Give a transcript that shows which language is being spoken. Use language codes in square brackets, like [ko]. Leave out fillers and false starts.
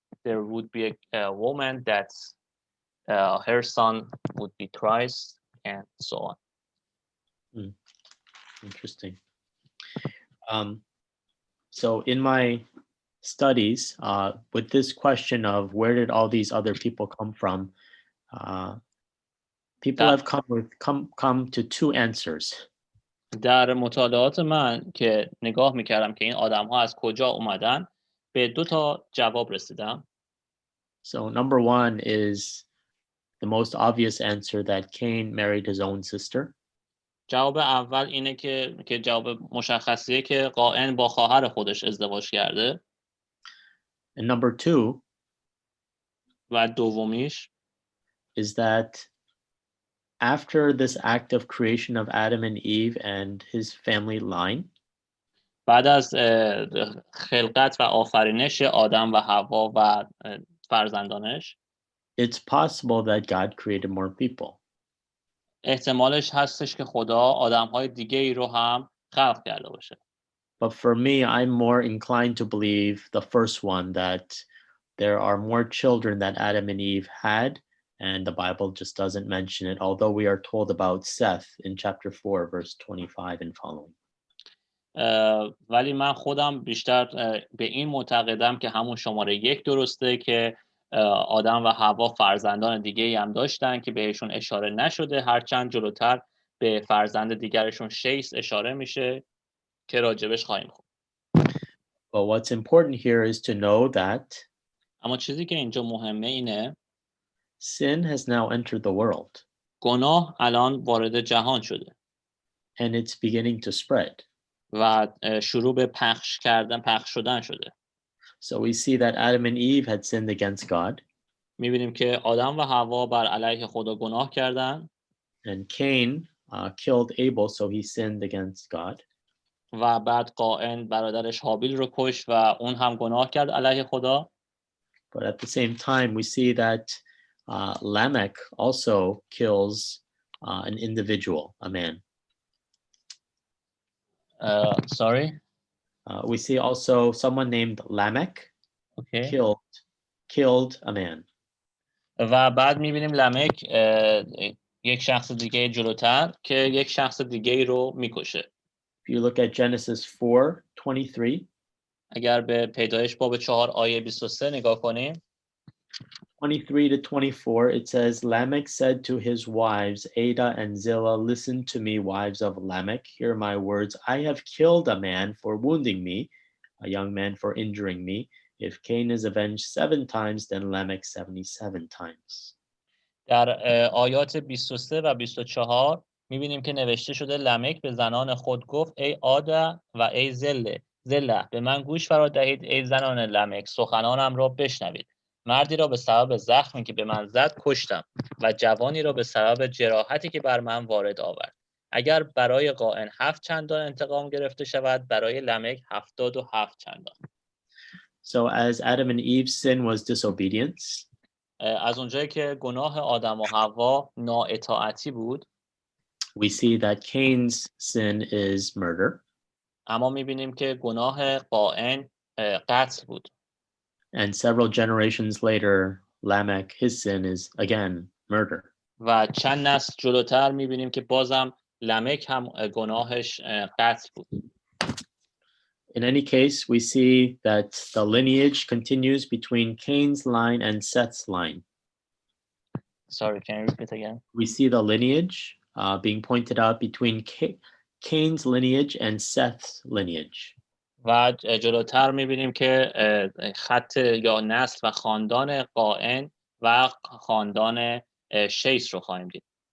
[en] there would be a woman that her son would be Christ and so on. Interesting. So in my studies, with this question of where did all these other people come from, people have come to two answers. [fa] در مطالعات من که نگاه میکردم که این آدم ها از کجا اومدن به دو تا جواب رسیدم. [en] So number one is the most obvious answer that Cain married his own sister. [fa] جواب اول اینه که جواب مشخصیه که قائن با خواهر خودش ازدواج کرده. [en] And number two [fa] و دومیش [en] is that after this act of creation of Adam and Eve and his family line, [fa] بعد از خلقت و آفرینش آدم و حوا و فرزندانش [en] it's possible that God created more people. [fa] احتمالش هستش که خدا آدم‌های دیگه ای رو هم خلق کرده باشه. [en] But for me, I'm more inclined to believe the first one, that there are more children that Adam and Eve had, and the Bible just doesn't mention it, although we are told about Seth in chapter 4, verse 25 and following. [fa] ولی من خودم بیشتر به این معتقدم که همون شماره 1 درسته که آدم و حوا فرزندان دیگه ای هم داشتن که بهشون اشاره نشده، هرچند جلوتر به فرزند دیگرشون شیس اشاره میشه که راجبش خواهیم خون. [en] But what's important here is to know that [fa] اما چیزی که اینجا مهمه اینه [en] sin has now entered the world. [fa] گناه الان وارد جهان شده. [en] And it's beginning to spread. [fa] و شروع به پخش شدن شده. [en] So we see that Adam and Eve had sinned against God. [fa] می‌بینیم که آدم و حوا بر علیه خدا گناه کردن. [en] And Cain killed Abel, so he sinned against God. [fa] و بعد قائن برادرش هابیل رو کشت و اون هم گناه کرد علیه خدا. [en] But at the same time, we see that Lamech also kills an individual, a man. Sorry? We see also someone named Lamech killed a man. [fa] و بعد می‌بینیم لمک یک شخص دیگه جلوتر که یک شخص دیگه رو می‌کشه. [en] If you look at Genesis 4:23, [fa] اگر به پیدایش باب 4 آیه 23 نگاه کنیم [en] 23 to 24, it says, Lamech said to his wives, Ada and Zillah, listen to me, wives of Lamech, hear my words. I have killed a man for wounding me, a young man for injuring me. If Cain is avenged 7 times, then Lamech 77 times. [fa] در آیات 23 و 24 می‌بینیم که نوشته شده لمک به زنان خود گفت ای آدا و ای زله به من گوش فرا دهید ای زنان لمک سخنانم را بشنوید. مردی را به سبب زخمی که به من زد کشتم و جوانی را به سبب جراحتی که بر من وارد آورد. اگر برای قائن 7 چندان انتقام گرفته شود برای لمک 77 چندان. [en] So as Adam and Eve's sin was disobedience, [fa] از اونجایی که گناه آدم و حوا نااطاعتی بود [en] we see that Cain's sin is murder. [fa] اما می‌بینیم که گناه قائن قتل بود. [en] And several generations later, Lamech, his sin is again murder. [fa] و چند نسل جلوتر می‌بینیم که بازم لمک هم گناهش قتل بود. [en] In any case, we see that the lineage continues between Cain's line and Seth's line. Sorry, can you repeat again? We see the lineage being pointed out between Cain's lineage and Seth's lineage. [fa] و جلوتر می‌بینیم که خط یا نسل و خاندان قائن و خاندان شیس رو خواهیم دید.